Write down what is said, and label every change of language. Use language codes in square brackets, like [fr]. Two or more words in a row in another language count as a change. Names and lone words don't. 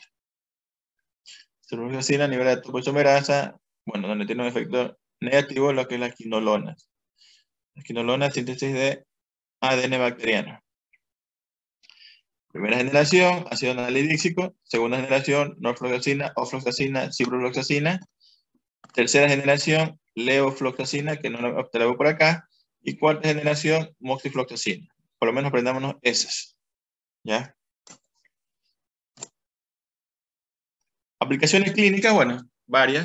[es] Sulfurosina a nivel de topoisomerasa, bueno, donde tiene un efecto negativo, lo que es las quinolonas. Las quinolonas, síntesis de ADN bacteriano. Primera generación, ácido anhidríxico. Segunda generación, norfloxacina, ofloxacina, ciprofloxacina. Tercera generación, levofloxacina, que no lo obtenemos por acá. Y cuarta generación, moxifloxacina. Por lo menos aprendámonos esas. ¿Ya? Aplicaciones clínicas, bueno, varias.